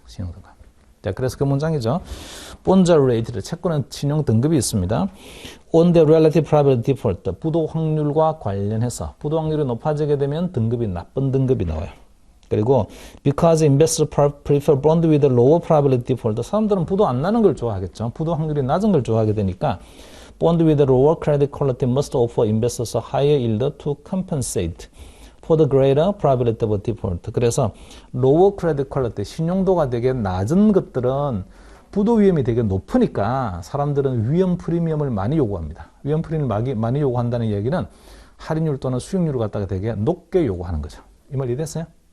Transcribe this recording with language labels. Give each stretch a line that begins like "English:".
Korean: 신용 등급. 자, 그래서 그 문장이죠.
English: Bonds are rated.
Korean: 채권은 신용 등급이 있습니다.
English: On the relative probability default.
Korean: 부도 확률과 관련해서 부도 확률이 높아지게 되면 등급이 나쁜 등급이 나와요. 그리고
English: because investors prefer bond with a lower probability default.
Korean: 사람들은 부도 안 나는 걸 좋아하겠죠. 부도 확률이 낮은 걸 좋아하게 되니까
English: bond with a lower credit quality must offer investors a higher yield to compensate for the greater probability of default.
Korean: 그래서 lower credit quality, 신용도가 되게 낮은 것들은 부도 위험이 되게 높으니까 사람들은 위험 프리미엄을 많이 요구합니다. 위험 프리미엄을 많이 요구한다는 얘기는 할인율 또는 수익률을 갖다가 되게 높게 요구하는 거죠. 이 말 이해됐어요?